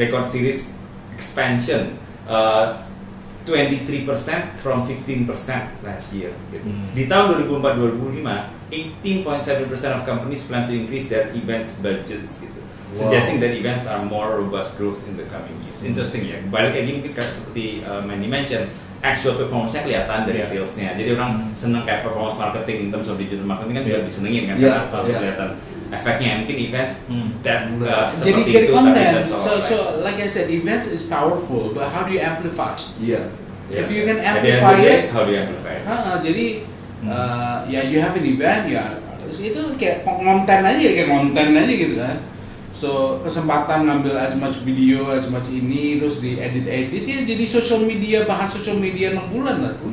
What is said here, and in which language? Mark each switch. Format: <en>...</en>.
<en>Record series expansion 23% from 15% last year.</en> <id>Gitu. Di tahun</id> <en>2004-2005, 18.7% of companies plan to increase their events budgets. Gitu. Suggesting that events are more robust growth in the coming years.</en> <id>Interesting ya. Balik lagi mungkin seperti Mandy mention, actual performance-nya kelihatan dari salesnya. Jadi orang seneng kayak performance marketing in terms of digital marketing kan juga disenengin kan, karena langsung kelihatan efeknya. Mungkin events dan seperti jadi itu. konten.</id> <en>So like I said, events is powerful, but how do you amplify?</en> <id>Iya.</id> <en>If you can amplify it, how do you amplify it?</en> <id>Jadi ya</id> <en>you have an event</en> <id>ya, itu kayak konten aja gitu kan. So kesempatan ngambil</id> <en>as much video,</en> <id>as much ini, terus di edit ya jadi bahan social media 6 bulan lah tuh.</id>